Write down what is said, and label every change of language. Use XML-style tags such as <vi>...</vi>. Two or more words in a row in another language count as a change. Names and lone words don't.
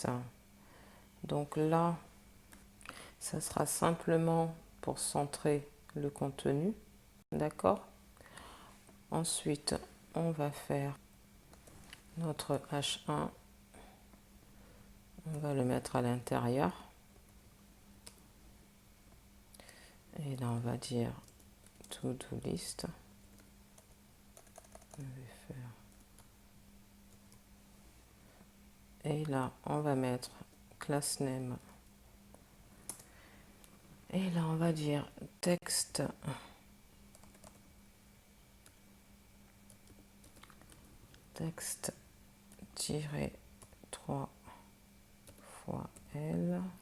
<fr>Donc là, ça sera simplement pour centrer le contenu. D'accord? Ensuite, on va faire notre H1. On va le mettre à l'intérieur. Et là, on va dire</fr> <en>to-do list.</en> <fr>On va faire. Et là, on va mettre</fr> <en>class name.</en> <fr>Et là, on va dire texte. Texte-3 fois L.</fr>